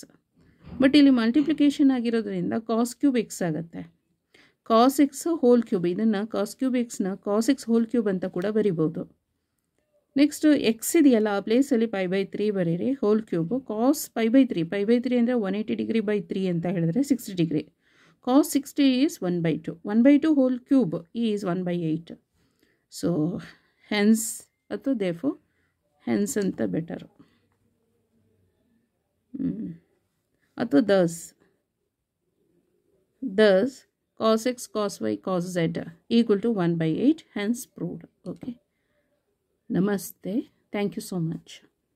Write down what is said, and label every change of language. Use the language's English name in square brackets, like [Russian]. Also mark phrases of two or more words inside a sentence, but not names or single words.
[English] but ಇಲ್ಲಿ multiplication ಆಗಿರೋದ್ರಿಂದ cos cube x ಆಗುತ್ತೆ. cos x whole cube, ಇದನ್ನು cos cube xನ cos x whole cube [Kannada] ಅಂತ ಕೂಡ ಬರಿಬೋದು. [English] next x [Kannada] ಇದೆಯಲ್ಲ, ಆ [English] placeಅಲ್ಲಿ pi by 3 ಬರೀರಿ, whole cube. cos pi by 3 ಅಂದರೆ 180 degree by 3 [Kannada] ಅಂತ ಹೇಳಿದ್ರೆ [English] 60 degree. cos 60 is 1 by 2. 1 by 2 whole cube is 1 by 8. So hence, therefore, hence anta better. Thus cos x cos y cos z equal to 1 by 8, hence proved. Okay. Namaste. Thank you so much.